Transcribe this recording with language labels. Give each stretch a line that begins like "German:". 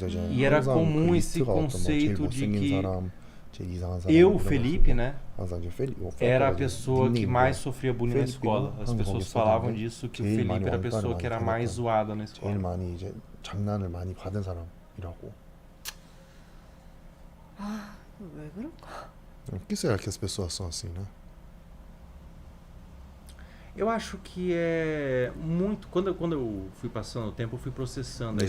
Portuguese: E era comum esse conceito de que eu, Felipe, né, era a pessoa que mais sofria bullying na escola. As pessoas falavam disso, que o Felipe era a pessoa que era mais zoada na escola.
Korean: 제일 많이 이제 장난을 많이 받은 사람이라고. 왜 그럴까?
Portuguese: Por que será que as pessoas são assim, né? Eu acho que é muito... Quando eu fui passando o tempo, eu fui processando a ideia.